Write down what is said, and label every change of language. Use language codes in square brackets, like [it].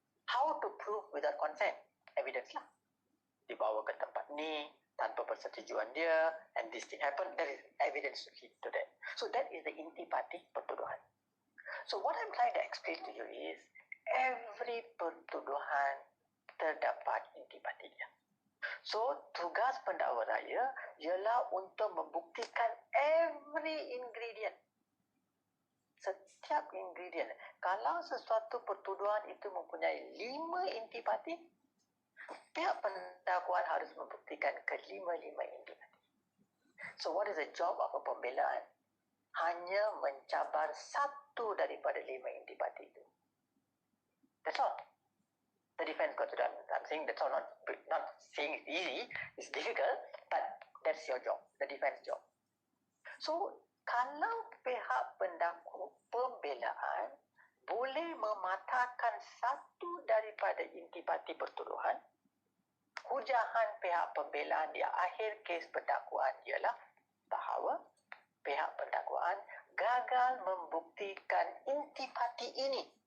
[en] How to prove without consent? Evidence lah. [ms] Dibawa ke tempat ni tanpa persetujuan dia, [en] and this thing happen, there is evidence to lead to that. So that is the intipati pertuduhan. So what I'm trying to explain to you is, every pertuduhan [ms] terdapat intipati dia. So tugas pendakwa raya ialah untuk membuktikan every ingredient. Setiap ingredient. Kalau sesuatu pertuduhan itu mempunyai 5 intipati, pihak pendakwaan harus membuktikan kelima-lima intipati. [en] So what is the job of a pembelaan? [ms] Hanya mencabar satu daripada 5 intipati itu. [en] That's all. The defense got to do. I'm saying that's all. Not saying it's easy. It's difficult, but that's your job. The defense job. [ms] So kalau pihak pembelaan boleh mematahkan satu daripada intipati pertuduhan, hujahan pihak pembelaan di akhir kes pendakwaan ialah bahawa pihak pendakwaan gagal membuktikan intipati ini.